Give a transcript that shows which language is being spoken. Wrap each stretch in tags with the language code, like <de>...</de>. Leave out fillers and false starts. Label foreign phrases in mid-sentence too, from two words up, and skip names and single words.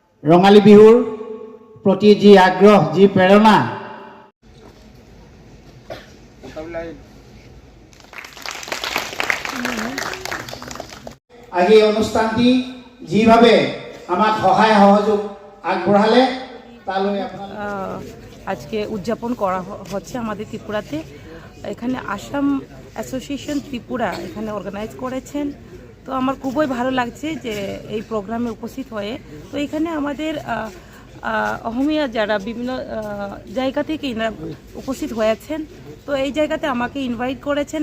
<as>ৰঙালী বিহুৰ প্ৰতি যি আগ্ৰহ, যি প্ৰেৰণা, আহি এই অনুষ্ঠানটি যেভাবে আমাক সহায় সহযোগ আগবঢ়ালে তালৈ</as> <bn>আজকে উদযাপন করা হচ্ছে আমাদের ত্রিপুরাতে। এখানে আসাম অ্যাসোসিয়েশন ত্রিপুরা এখানে অর্গানাইজ করেছেন। তো আমার খুবই ভালো লাগছে যে এই প্রোগ্রামে উপস্থিত হয়ে। তো এখানে আমাদের অহমিয়া যারা বিভিন্ন জায়গা থেকে উপস্থিত হয়েছেন, তো এই জায়গাতে আমাকে ইনভাইট করেছেন।</bn>